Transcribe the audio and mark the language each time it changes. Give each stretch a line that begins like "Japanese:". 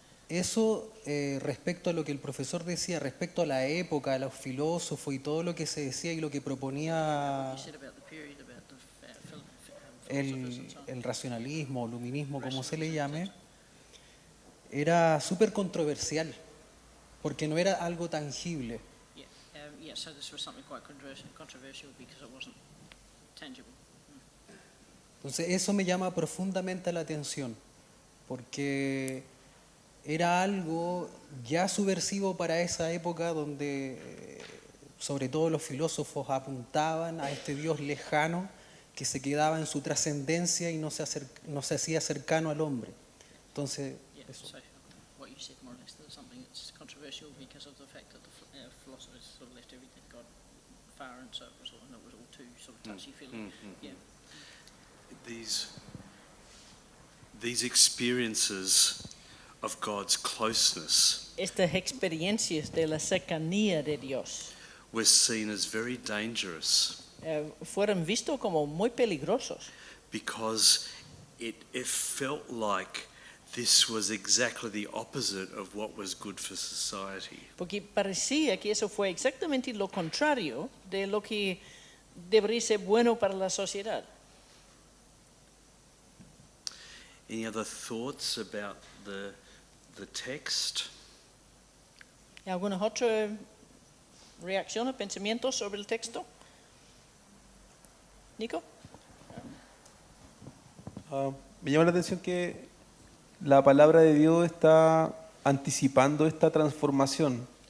Spanish: Eso respecto a lo que el profesor decía, respecto a la época, a los filósofos y todo lo que se decía y lo que proponía
English: You said about the period, about the philosophers and so on.
Spanish: el racionalismo o luminismo, como se le llame, era súper controversial, porque no era algo tangible.
English: Yeah, so this was something quite controversial because it wasn't tangible.
Spanish: Entonces eso me llama profundamente la atención, porque era algo ya subversivo para esa época donde sobre todo los filósofos apuntaban a este Dios lejano que se quedaba en su trascendencia y no se hacía cercano al hombre. Entonces, Yeah, eso.
English: so what you said more or less, that something that's controversial because of the fact that the philosophers sort of left everything, got far, and so it was all too sort of touchy-feely. Yeah. These experiences of God's closeness
Spanish: Estas experiencias de la cercanía de Dios
English: were seen as very dangerous
Spanish: fueron vistos como muy peligrosos
English: because it felt like this was exactly the opposite of what was good for society.
Spanish: porque parecía que eso fue exactamente lo contrario de lo que debería ser bueno para la sociedad.
English: Any other thoughts about the text?
Spanish: ¿Alguna otra reacción o pensamiento sobre el texto? Nico? Me llama la atención que la palabra de Dios está anticipando esta transformación.